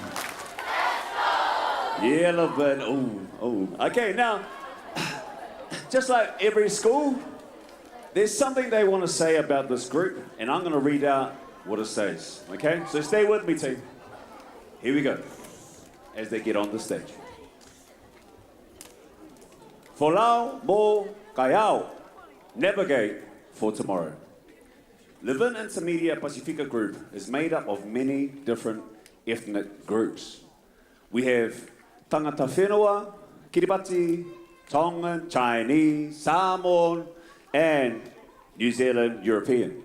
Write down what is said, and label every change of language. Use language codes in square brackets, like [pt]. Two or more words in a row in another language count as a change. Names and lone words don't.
[en] Yeah, Levin. Oh. Okay, now, just like every school, there's something they want to say about this group, and I'm going to read out what it says, okay? So stay with me, team. Here we go, as they get on the stage. [to] Folau mo kayao, [en] navigate for tomorrow. Levin Intermediate Pacifica Group is made up of many different ethnic groups. We have Tangata Whenua, Kiribati, Tongan, Chinese, Samoan, and New Zealand European.